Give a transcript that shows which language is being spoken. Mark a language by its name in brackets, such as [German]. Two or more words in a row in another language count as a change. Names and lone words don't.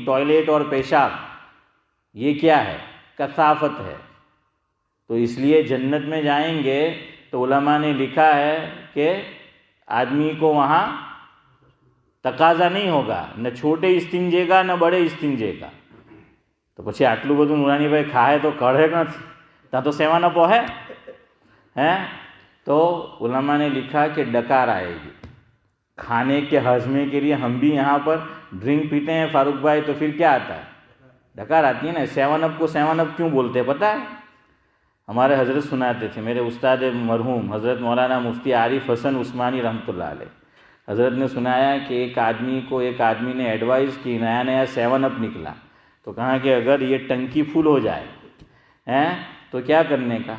[Urdu] ٹوائلٹ اور پیشاب یہ کیا ہے؟ کثافت ہے۔ تو اس لیے جنت میں جائیں گے تو علماء نے لکھا ہے کہ آدمی کو وہاں تقاضا نہیں ہوگا، نہ چھوٹے استنجے کا نہ بڑے استنجے کا۔ [Gujarati] تو પછી આટલું બધું નુરાની ભાઈ ખાય તો કળે નથી, ત્યાં તો સેવાનો પોહે ہیں۔ [Urdu] تو علماء نے لکھا کہ ڈکار آئے گی کھانے کے ہضمے کے لیے۔ ہم بھی یہاں پر ڈرنک پیتے ہیں فاروق بھائی، تو پھر کیا آتا ہے؟ ڈکار آتی ہے نا۔ 7 اپ کو 7 اپ کیوں بولتے ہیں پتہ ہے؟ ہمارے حضرت سناتے تھے، میرے استاد مرحوم حضرت مولانا مفتی عارف حسن عثمانی رحمۃ اللہ علیہ، حضرت نے سنایا کہ ایک آدمی نے ایڈوائز کی، نیا 7 اپ نکلا، تو کہا کہ اگر یہ ٹنکی فل ہو جائے تو کیا کرنے کا؟